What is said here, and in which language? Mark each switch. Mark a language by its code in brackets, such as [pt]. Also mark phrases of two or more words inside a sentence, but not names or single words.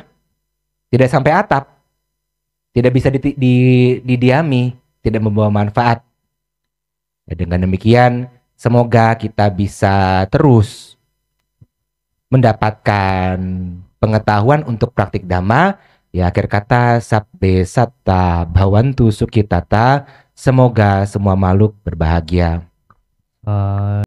[id] Tidak sampai atap, tidak bisa didiami, tidak membawa manfaat. Ya, dengan demikian semoga kita bisa terus mendapatkan pengetahuan untuk praktik dhamma. Ya, akhir kata [pi] sabbe satta bhavantu sukhitata. [id] Semoga semua makhluk berbahagia.